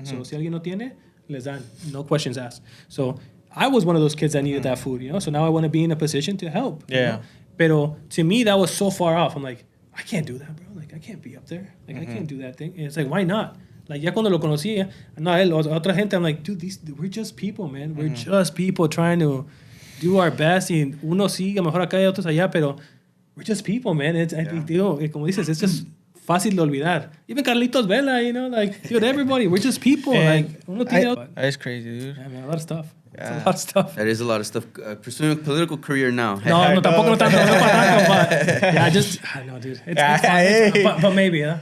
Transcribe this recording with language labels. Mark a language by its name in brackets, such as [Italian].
[English] So [Spanish] si alguien no tiene, les dan, [English] no questions asked. So I was one of those kids that needed that food, you know? So now I want to be in a position to help. you Yeah. know? Pero to me, that was so far off. I'm like, I can't do that, bro. Like, I can't be up there. Like, I can't do that thing. And it's like, why not? Like, [Spanish] ya cuando lo conocí, no, él, otra gente, [English] I'm like, dude, we're just people, man. We're just people trying to do our best. [Spanish] Y uno sigue mejor acá y otros allá, [English] pero we're just people, man. It's, I think, [Spanish] digo, como dices, [English] it's just [Spanish] fácil de olvidar. [English] Even Carlitos Vela, you know, like, dude, everybody, we're just people. [Spanish] Like, uno tiene... [English] That is crazy, dude. Yeah, man, a lot of stuff. It's a Yeah. lot of stuff. That is a lot of stuff. Pursuing a political career now. [Spanish] No, tampoco no tanto, no para tanto, [English] but yeah, just, I know, dude. It's fun. But maybe, huh?